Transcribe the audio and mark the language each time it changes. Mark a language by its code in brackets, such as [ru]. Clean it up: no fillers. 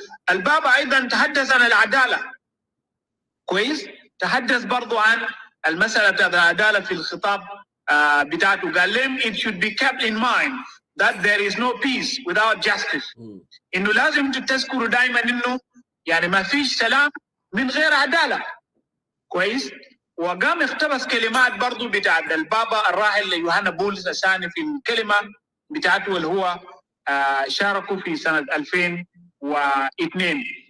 [ar] البابا أيضا تحدث عن العدالة. كويس. تحدث برضو عن المسألة العدالة في الخطاب بتاعته. قال لهم [en] it should be kept in mind that there is no peace without justice. [ar] إنه لازم تذكروا دائما إنه يعني ما فيش سلام من غير عدالة. كويس. وقام اقتبس كلمات برضو بتاع البابا الراحل يوحنا بولس الثاني في الكلمة بتاعته اللي هو شاركوا في سنة 2002.